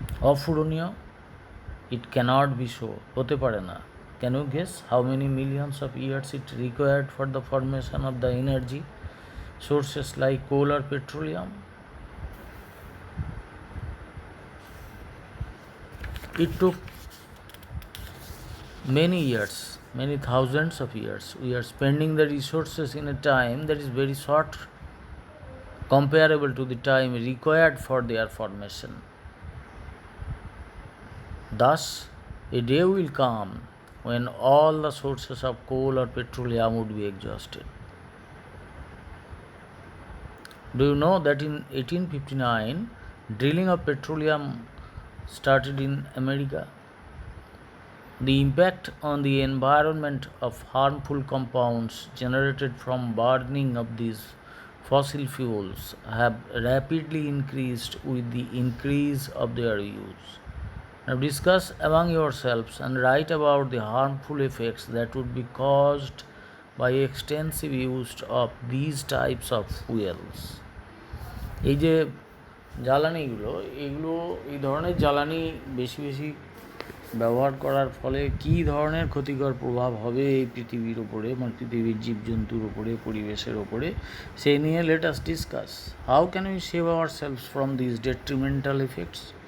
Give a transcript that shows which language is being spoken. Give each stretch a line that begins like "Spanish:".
English: অফুরনীয়? It cannot be so,
Bangla: হতে পারে না।
English: Can you guess how many millions of years it required for the formation of the energy sources like coal or petroleum? It took many years, many thousands of years. We are spending the resources in a time that is very short comparable to the time required for their formation. Thus, a day will come when all the sources of coal or petroleum would be exhausted. Do you know that in 1859, drilling of petroleum started in America? The impact on the environment of harmful compounds generated from burning of these fossil fuels have rapidly increased with the increase of their use. Now discuss among yourselves and write about the harmful effects that would be caused by extensive use of these types of fuels.
Bangla: এই যে জ্বালানিগুলো এগুলো এই ধরনের জ্বালানি বেশি বেশি ব্যবহার করার ফলে কী ধরনের ক্ষতিকর প্রভাব হবে এই পৃথিবীর ওপরে, মানে পৃথিবীর জীবজন্তুর ওপরে, পরিবেশের ওপরে, সেই নিয়ে
English: Let us discuss. How can we save ourselves from this detrimental effects?